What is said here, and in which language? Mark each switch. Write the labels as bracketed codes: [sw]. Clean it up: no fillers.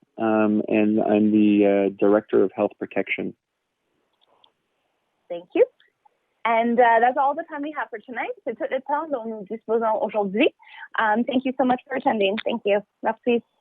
[en] And I'm the Director of Health Protection. Thank you. And that's all the time we have for tonight. [fr] C'est tout le temps dont nous disposons aujourd'hui. [en] Thank you so much for attending. Thank you. Merci.